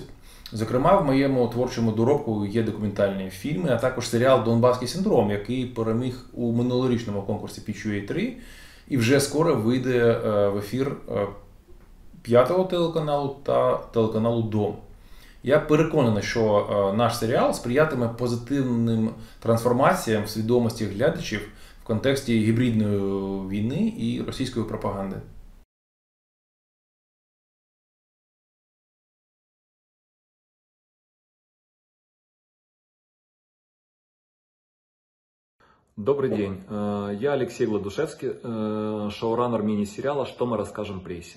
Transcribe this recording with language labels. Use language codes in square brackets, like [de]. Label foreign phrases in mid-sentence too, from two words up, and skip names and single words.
[uk] Зокрема, в моєму творчому доробку є документальні фільми, а також серіал «Донбаський синдром», який переміг у минулорічному конкурсі Пітчинг, і вже скоро вийде в ефір 5-го телеканалу та телеканалу Дом. Я переконаний, що наш серіал сприятиме позитивним трансформаціям в свідомості глядачів в контексті гібридної війни і російської пропаганди. [ru] Добрый день. Я Алексей Гладушевский, шоураннер мини-сериала «Что мы расскажем прессе».